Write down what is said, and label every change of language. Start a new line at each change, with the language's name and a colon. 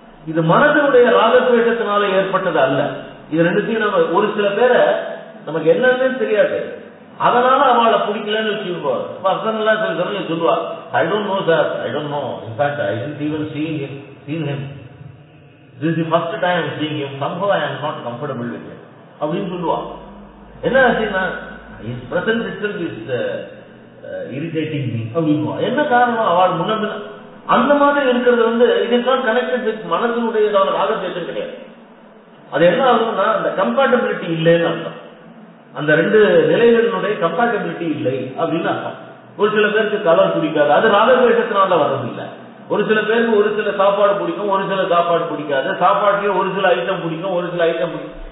Tamil: இது மனதினுடைய ராகத்வேஷத்தினால ஏற்பட்டது அல்ல. இது ரெண்டுத்தையும் நம்ம ஒரு சில பேரை நமக்கு என்னன்னு தெரியாது, அதனால அவளை பிடிக்கலன்னு வச்சுருப்போம். பர்சனலா சில சமயம் சொல்லுவா,
English: I don't know sir, I don't know, in fact I didn't even seen him. This is the first time I am seeing him. Somehow I am not comfortable with him.
Tamil: அப்படின்னு சொல்லுவா. என்ன ஆச்சுன்னா
English: his presence itself is irritating me
Tamil: அப்படின்னுவா. என்ன காரணம், அவள் முன்ன அந்த மாதிரி இருக்கிறது
English: it is not connected with
Tamil: மனதினுடையதான ராகத்வேஷம் கிடையாது. அது என்ன ஆகும்னா அந்த கம்பேட்டபிலிட்டி இல்லைன்னு அர்த்தம். அந்த 2 நிலைகளினுடைய கம்பேட்டபிலிட்டி இல்லை அப்படின்னு அர்த்தம். ஒரு சில பேருக்கு கலர் பிடிக்காது, அது ராகத்வேஷத்தினால வர்றதில்லை. ஒரு சில பேருக்கு ஒரு சில சாப்பாடு பிடிக்கும், ஒரு சில சாப்பாடு பிடிக்காது, சாப்பாட்டுலயே ஒரு சில ஐட்டம் பிடிக்கும், ஒரு சில ஐட்டம் பிடிக்கும்.